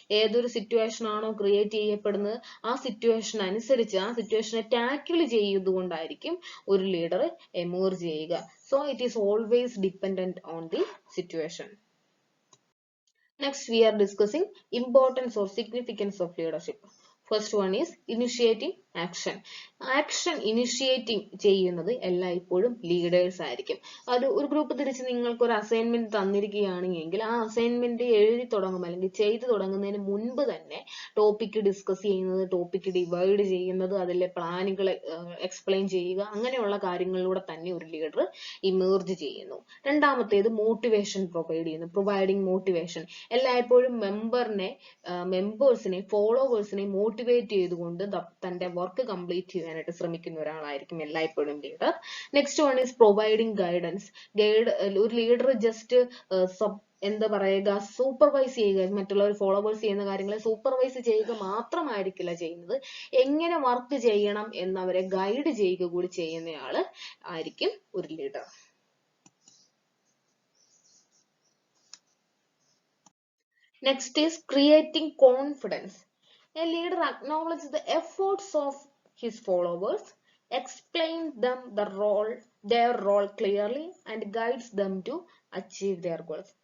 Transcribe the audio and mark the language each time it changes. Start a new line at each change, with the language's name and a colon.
Malayalam: ഏതൊരു സിറ്റുവേഷൻ ആണോ ക്രിയേറ്റ് ചെയ്യപ്പെടുന്നത് ആ സിറ്റുവേഷൻ അനുസരിച്ച് ആ സിറ്റുവേഷനെ ടാക്കിൾ ചെയ്തുകൊണ്ടായിരിക്കും ഒരു ലീഡർ എമേർജ് ചെയ്യുക.
English: So it is always dependent on the situation. Next, we are discussing importance or significance of leadership. First one is initiating action.
Malayalam: Action initiating ചെയ്യുന്നത് എല്ലായ്പ്പോഴും ലീഡേഴ്സ് ആയിരിക്കും. അത് ഒരു ഗ്രൂപ്പ് തിരിച്ച് നിങ്ങൾക്ക് ഒരു അസൈൻമെന്റ് തന്നിരിക്കുകയാണെങ്കിൽ ആ അസൈൻമെന്റ് എഴുതി തുടങ്ങും അല്ലെങ്കിൽ ചെയ്തു തുടങ്ങുന്നതിന് മുൻപ് തന്നെ ടോപ്പിക് ഡിസ്കസ് ചെയ്യുന്നത്, ടോപ്പിക് ഡിവൈഡ് ചെയ്യുന്നത്, അതിലെ പ്ലാനുകൾ എക്സ്പ്ലെയിൻ ചെയ്യുക, അങ്ങനെയുള്ള കാര്യങ്ങളിലൂടെ തന്നെ ഒരു ലീഡർ ഇമേർജ് ചെയ്യുന്നു. രണ്ടാമത്തേത് മോട്ടിവേഷൻ പ്രൊവൈഡ് ചെയ്യുന്നു, പ്രൊവൈഡിങ് മോട്ടിവേഷൻ. എല്ലായ്പ്പോഴും മെമ്പേഴ്സിനെ ഫോളോവേഴ്സിനെ മോട്ടിവേറ്റ് ചെയ്തുകൊണ്ട് തന്റെ വർക്ക് കംപ്ലീറ്റ് ചെയ്യാനായിട്ട് ശ്രമിക്കുന്ന ഒരാളായിരിക്കും എല്ലായ്പ്പോഴും leader.
English: Next one is providing guidance.
Malayalam: ഒരു ലീഡർ ജസ്റ്റ് എന്താ പറയുക, സൂപ്പർവൈസ് ചെയ്യുക, മറ്റുള്ളവർ ഫോളോവേഴ്സ് ചെയ്യുന്ന കാര്യങ്ങളെ സൂപ്പർവൈസ് ചെയ്യുക മാത്രമായിരിക്കില്ല ചെയ്യുന്നത്, എങ്ങനെ വർക്ക് ചെയ്യണം എന്നവരെ ഗൈഡ് ചെയ്യുക കൂടി ചെയ്യുന്നയാള് ആയിരിക്കും ഒരു leader.
English: Next is creating confidence. A leader acknowledges the efforts of his followers, explains them their role clearly, and guides them to achieve their goals.